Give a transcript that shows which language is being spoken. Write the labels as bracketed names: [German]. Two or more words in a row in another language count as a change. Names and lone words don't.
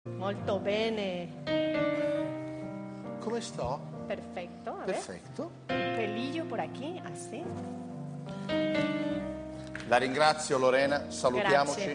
[Italian] Molto bene. Come sto? [Spanish] Perfecto. A [Italian] Perfetto. [Spanish] ver. Un pelillo por aquí, así. [Italian] La ringrazio Lorena, salutiamoci.